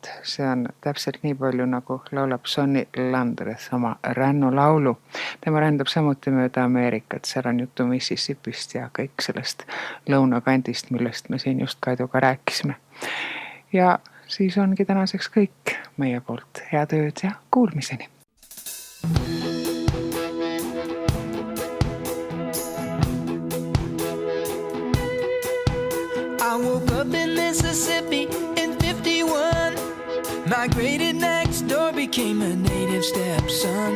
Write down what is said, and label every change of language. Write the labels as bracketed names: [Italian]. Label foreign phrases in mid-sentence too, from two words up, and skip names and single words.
[Estonian] See on täpselt nii palju, nagu laulab Sonny Landreth oma Rännulaulu. Tema rändab samuti mööda Ameerikat. Seal on juttu Mississippist ja kõik sellest lõunakandist, millest me siin just Kaiduga rääkisime. Ja siis ongi tänaseks kõik meie poolt. Head ööd ja kuulmiseni. [English] I woke up in Mississippi in 51. Migrated next door, became a native stepson.